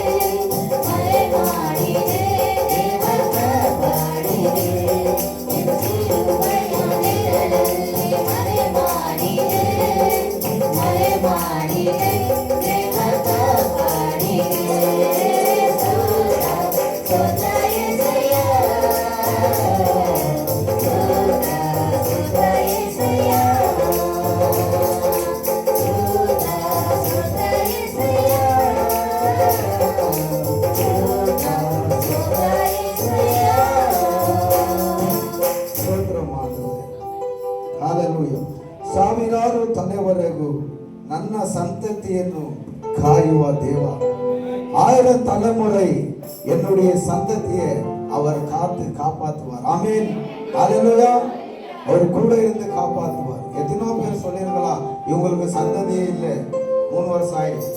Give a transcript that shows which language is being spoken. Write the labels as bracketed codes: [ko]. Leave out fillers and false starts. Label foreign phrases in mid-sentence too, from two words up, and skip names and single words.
[kn] ದೇವ ಕಾಪಾಡಿದೆ ನಿನ್ನ ನೆರಳಲ್ಲಿ ಮರೆ ಮಾಡಿದೆ ದೇವ ಕಾಪಾಡಿದೆ ಸ್ತೋತ್ರ యేసయ్య ಸ್ತೋತ್ರ యేసయ్ಯ ಸ್ತೋತ್ರ యేసయ్య ಸ್ತೋತ್ರ ಮಾಡುವೆ. ಹಲ್ಲೆಲೂಯಾ. ಸಾವಿರಾರು ತಲೆವರೆಗೂ ನನ್ನ ಸಂತತಿಯನ್ನು [ta] காயுவா தேவா. 1000 தலைமுறை என்னுடைய சந்ததியை அவர் காத்து காப்பாற்றுவார். ஆமென். ஹalleluya. அவர் கூட இருந்து காப்பாற்றுவார். எத்தனோ பேர் சொல்லிருக்கலாம் இவங்களுக்கு சந்ததியே இல்லை, 3 வருஷம் ஆயிடுச்சு.